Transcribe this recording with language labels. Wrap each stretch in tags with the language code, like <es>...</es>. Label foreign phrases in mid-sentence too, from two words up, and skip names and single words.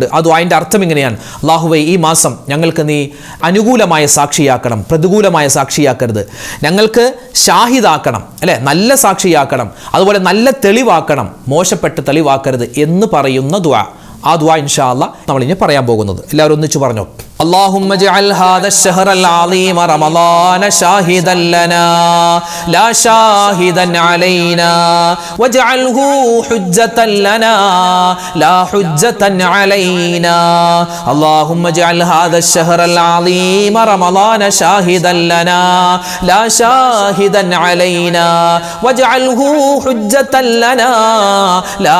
<ml>ആ ദുആൻ്റെ അർത്ഥം ഇങ്ങനെയാണ്: അല്ലാഹുവേ, ഈ മാസം ഞങ്ങൾക്ക് നീ അനുകൂലമായ സാക്ഷിയാക്കണം, പ്രതികൂലമായ സാക്ഷിയാക്കരുത്. ഞങ്ങൾക്ക് ഷാഹിദാക്കണം, അല്ലേ, നല്ല സാക്ഷിയാക്കണം. അതുപോലെ നല്ല തെളിവാക്കണം, മോശപ്പെട്ട തെളിവാക്കരുത് എന്ന് പറയുന്ന ദുആ. ആ ദുആ</ml> <ar>إن شاء الله</ar> <ml>നമ്മൾ ഇനി പറയാൻ പോകുന്നത്. എല്ലാവരും ഒന്നിച്ച് പറഞ്ഞോ:</ml> <ar>اللهم اجعل هذا الشهر العظيم رمضان شاهدا لنا لا شاهدا علينا واجعله حجة لنا لا حجة علينا اللهم اجعل هذا الشهر العظيم رمضان شاهدا لنا لا شاهدا علينا واجعله حجة لنا لا</ar>